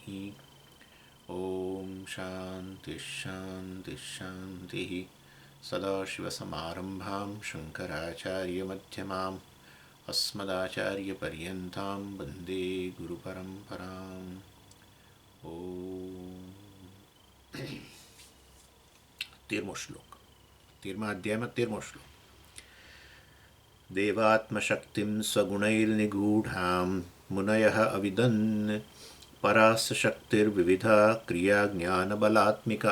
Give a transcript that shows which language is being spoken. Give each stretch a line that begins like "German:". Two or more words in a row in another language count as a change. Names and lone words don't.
Sanskrit: ॐ शान्तिः शान्तिः शान्तिः। सदाशिवसमारम्भां शङ्कराचार्यमध्यमाम् अस्मदाचार्यपर्यन्तां वन्दे गुरुपरम्पराम्।
Gujarati: ॐ 13મો શ્લોક 13મા અધ્યાયમાં 13મો શ્લોક.
Sanskrit: દેવાત્મશક્તિં સ્વગુણૈર્નિગૂઢાં મુનયઃ અવિદन् પરાસ શક્તિર્વિવિધા ક્રિયા જ્ઞાનબલાત્મિકા.